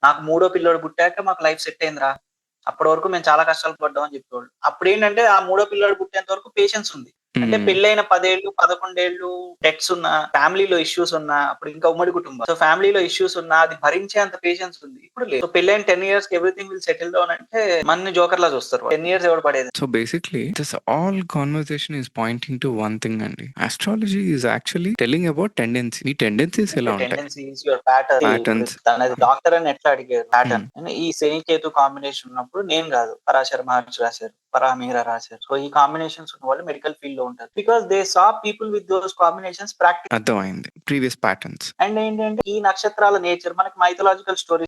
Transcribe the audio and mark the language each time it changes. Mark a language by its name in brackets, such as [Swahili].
[Telugu] నాకు మూడో పిల్లోడు పుట్టాక మాకు లైఫ్ సెట్ అయిందిరా. అప్పటి వరకు మేము చాలా కష్టాలు పడ్డాం అని చెప్పేవాళ్ళు. అప్పుడేంటంటే ఆ మూడో పిల్లోడు పుట్టేంత వరకు పేషెన్స్ ఉంది. అంటే హ్మ్. పెళ్ళైన 10 ఏళ్ళు, 11 ఏళ్ళు డెట్స్ ఉన్నా, ఫ్యామిలీలో ఇష్యూస్ ఉన్నా, అప్పుడు ఇంకా ఉమ్మడి కుటుంబం. సో ఫ్యామిలీలో ఇష్యూస్ ఉన్నా అది భరించే అంత పేషెన్స్ ఉంది. ఇప్పుడు లేదు. సో పెళ్ళైన 10 ఇయర్స్ కి [English] everything will settle down [Telugu] అంటే మనని జోకర్‌లా చూస్తారు. 10 ఇయర్స్ ఎవడు పడేది. [English] So basically, this all conversation is pointing to one thing అండి. Astrology is actually telling about tendency. [Telugu] మీ tendencies ఎలా [English] your [Telugu] ఉంటాయి? [English] Tendencies, your pattern. ఇప్పుడు patterns. [Telugu] తనది హ్మ్. డాక్టర్ అని ఎట్లా అడిగారు హ్మ్. [English] Pattern. [Telugu] ఈ శని కేతు కాంబినేషన్ ఉన్నప్పుడు నేను కాదు పరాశర మహర్షి రాశారు, పరామీర రాశారు. సో ఈ కాంబినేషన్స్ ఉన్న వాళ్ళు మెడికల్ ఫీల్డ్ లో ఉంటారు. [English] Because they saw people with those combinations practice. [Telugu] అర్థమైంది. Previous patterns. అండ్ ఏంటంటే ఈ నక్షత్రాల నేచర్ మనకి మైథలాజికల్ స్టోరీ.